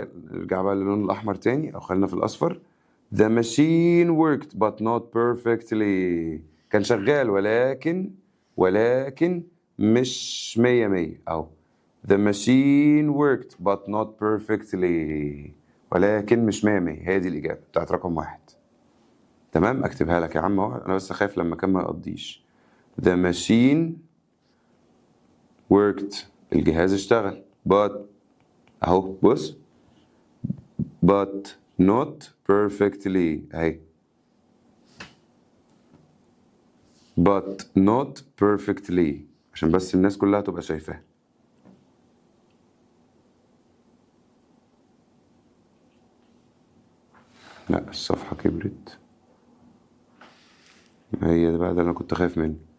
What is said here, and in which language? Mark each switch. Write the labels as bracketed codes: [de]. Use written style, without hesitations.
[ar] نرجع بقى للون الأحمر تاني أو خلينا في الأصفر. [en] the machine worked but not perfectly، [ar] كان شغال ولكن مش 100 أهو. [en] the machine worked but not perfectly، [ar] ولكن مش 100. هي دي الإجابة بتاعت رقم 1. تمام. أكتبها لك يا عم أهو، أنا بس خايف لما كان ما يقضيش. [en] the machine worked، [ar] الجهاز اشتغل. [en] but [ar] أهو بص [en] but not perfectly [ar] أهي. [en] but not perfectly [ar] عشان بس الناس كلها تبقى شايفاها. لا الصفحة كبرت، هي ده بقى اللي أنا كنت خايف منه.